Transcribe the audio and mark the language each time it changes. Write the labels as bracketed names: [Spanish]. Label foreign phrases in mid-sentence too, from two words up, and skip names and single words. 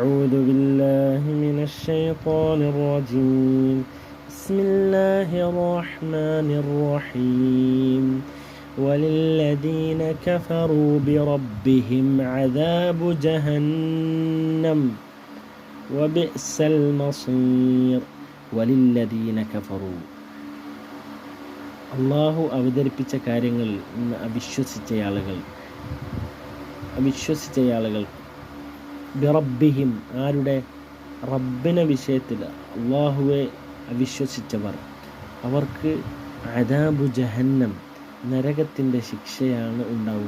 [Arabic] أعوذ بالله من الشيطان الرجيم بسم الله الرحمن الرحيم وللذين كفروا بربهم عذاب جهنم وبئس المصير وللذين كفروا [Malayalam] അള്ളാഹു അവതരിപ്പിച്ച കാര്യങ്ങൾ അവിശ്വസിച്ച ആളുകൾ ബിറബ്ബിഹിം ആരുടെ റബ്ബിനെ വിഷയത്തിൽ അള്ളാഹുവെ അവിശ്വസിച്ചവർ അവർക്ക് [Arabic] عذاب جهنم [Malayalam] നരകത്തിൻ്റെ ശിക്ഷയാണ് ഉണ്ടാവുക.